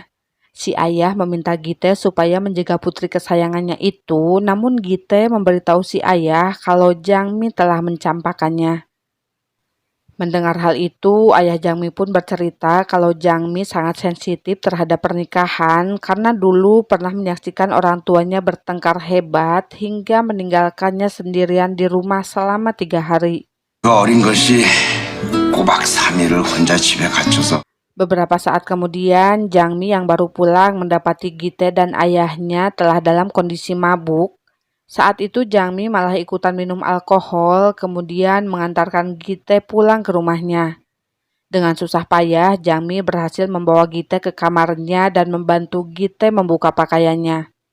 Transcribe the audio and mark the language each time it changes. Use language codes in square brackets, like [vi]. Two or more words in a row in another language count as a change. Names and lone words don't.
[id] Si ayah meminta Gite supaya menjaga putri kesayangannya itu, namun Gite memberitahu si ayah kalau Jangmi telah mencampakannya. Mendengar hal itu, ayah Jangmi pun bercerita kalau Jangmi sangat sensitif terhadap pernikahan karena dulu pernah menyaksikan orang tuanya bertengkar hebat hingga meninggalkannya sendirian di rumah selama 3 hari. [ko] 그 어린 것이 꼬박 3일을 혼자 집에 갇혀서 [id] Beberapa saat kemudian, Jangmi yang baru pulang mendapati Gite dan ayahnya telah dalam kondisi mabuk. Saat itu Jangmi malah ikutan minum alkohol, kemudian mengantarkan Gite pulang ke rumahnya. Dengan susah payah, Jangmi berhasil membawa Gite ke kamarnya dan membantu Gite membuka pakaiannya.